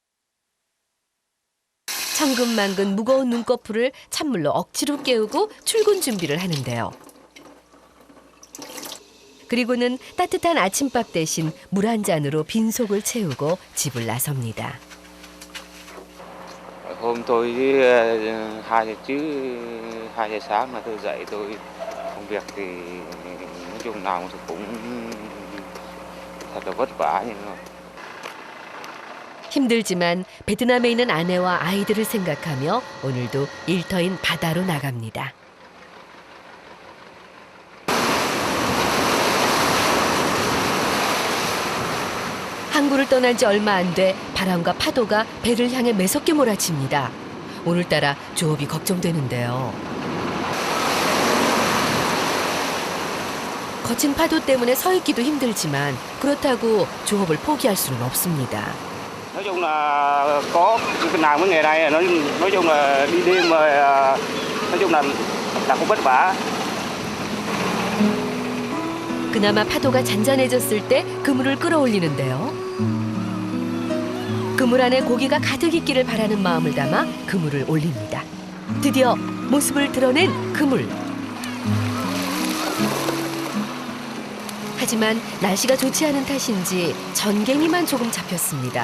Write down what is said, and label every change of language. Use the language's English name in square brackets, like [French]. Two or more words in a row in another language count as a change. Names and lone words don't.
[Korean] 천근만근 무거운 눈꺼풀을 찬물로 억지로 깨우고 출근 준비를 하는데요. 그리고는 따뜻한 아침밥 대신 물 한 잔으로 빈속을 채우고 집을 나섭니다. [Vietnamese] Hôm tôi với 2 giờ chứ 2 giờ sáng là tôi dậy tôi công việc thì nói chung nào cũng thật là vất vả nhưng mà [Korean] 힘들지만 베트남에 있는 아내와 아이들을 생각하며 오늘도 일터인 바다로 나갑니다. 항구를 떠난 지 얼마 안 돼 바람과 파도가 배를 향해 매섭게 몰아칩니다. 오늘따라 조업이 걱정되는데요. 거친 파도 때문에 서 있기도 힘들지만 그렇다고 조업을 포기할 수는 없습니다. [Vietnamese] nói chung là có làm cái nghề này nói chung là đi đêm mà nói chung là cũng vất vả. [Korean] 그나마 파도가 잔잔해졌을 때 그물을 끌어올리는데요. 그물 안에 고기가 가득 있기를 바라는 마음을 담아 그물을 올립니다. 드디어 모습을 드러낸 그물. 하지만 날씨가 좋지 않은 탓인지 전갱이만 조금 잡혔습니다.